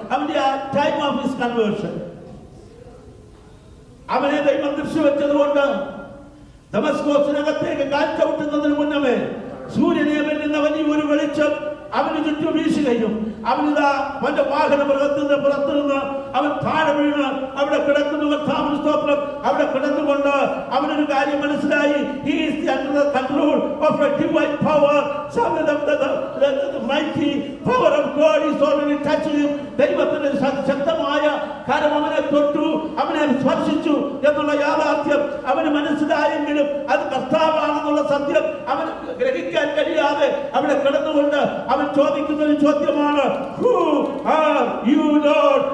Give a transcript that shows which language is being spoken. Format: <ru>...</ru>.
<ml>അവന്റെ ആ</ml> <en>time of his conversion,</en> <ml>അവനെ ദൈവം ദൃശ്യവെച്ചത് കൊണ്ട് ദമസ്കോസിനകത്തേക്ക് കാൽ ചവിട്ടുന്നതിന് മുന്നമേ സൂര്യനെ വെല്ലുന്ന വലിയൊരു വെളിച്ചം അവന് ചുറ്റും വീശുകയും അവനിതാ അവന്റെ വാഹനമൃഗത്തിന്റെ പുറത്തു നിന്ന് അവൻ താഴെ വീണ് അവിടെ കിടക്കുന്നു. കർത്താവിന് സ്തോത്രം. അവിടെ കിടന്നുകൊണ്ട് അവനൊരു കാര്യം മനസ്സിലായി.</ml> <en>He is under the control of a divine power. The mighty power of God is already touching him.</en> <ml>ദൈവത്തിന്റെ ശക്തമായ കാര്യം അവനെ തൊട്ടു, അവനെ സ്പർശിച്ചു എന്നുള്ള യാഥാർത്ഥ്യം അവന് മനസ്സിലായെങ്കിലും അത് കർത്താവാണെന്നുള്ള സത്യം അവന് ഗ്രഹിക്കാൻ കഴിയാതെ അവിടെ കിടന്നുകൊണ്ട് അവൻ ചോദിക്കുന്ന ഒരു ചോദ്യമാണ്,</ml> <en>Who are you, Lord?</en>